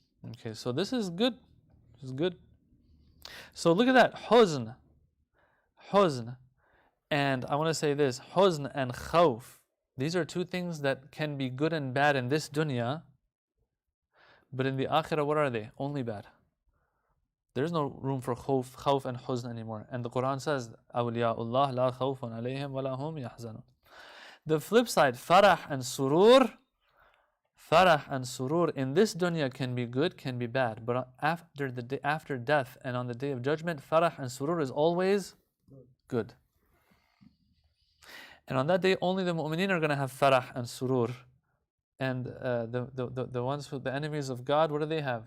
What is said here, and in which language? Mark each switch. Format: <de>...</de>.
<en>Okay, so this is good. This is good. So look at that. Huzn. Huzn. And I want to say this. Huzn and khawf. These are two things that can be good and bad in this dunya. But in the akhirah, what are they? Only bad. There's no room for khawf and huzn anymore. And the Quran says,</en> <ar>أَوْلِيَاءُ لَا خَوْفٌ عَلَيْهِمْ وَلَا هُمْ يَحْزَنُونَ.</ar> <en>The flip side, farah and surur. Farah and surur in this dunya can be good, can be bad. But after death and on the day of judgment, farah and surur is always good. And on that day, only the mu'mineen are going to have farah and surur. And the ones who, the enemies of God, what do they have?</en>